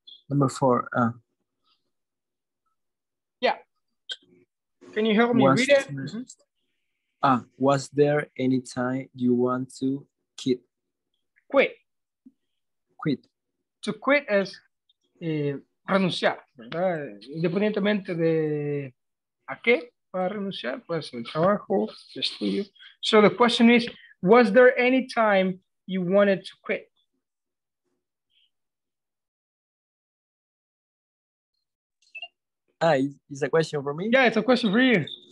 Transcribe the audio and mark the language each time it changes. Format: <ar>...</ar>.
<en>Number 4. Yeah. Can you help me read it? Was there any time you want to quit? Quit. Quit.</en> <es>To quit es renunciar, ¿verdad? Independientemente de a qué para renunciar, pues el trabajo, el estudio.</es> <en>So the question is, was there any time you wanted to quit? It's a question for me? Yeah, it's a question for you.</en>